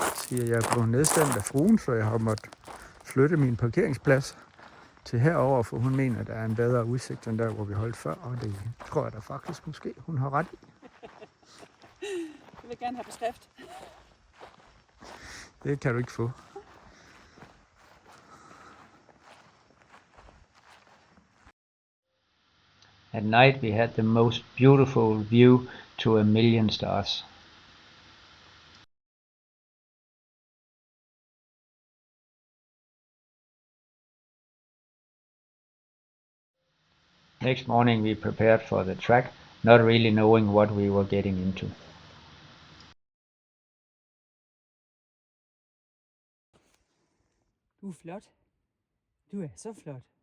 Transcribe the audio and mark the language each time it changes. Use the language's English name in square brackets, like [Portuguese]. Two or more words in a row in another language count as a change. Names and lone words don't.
[Danish] Siger jeg blev nedstemt af fruen, så jeg har måttet flytte min parkeringsplads til herover, for hun mener, at der er en bedre udsigt end der, hvor vi holdt før, og det tror jeg da faktisk måske, hun har ret i. Jeg vil gerne have beskrift. Det kan du ikke få. [English] At night we had the most beautiful view to a million stars. Next morning we prepared for the track, not really knowing what we were getting into. [Danish] Du er flot. Du er så flot.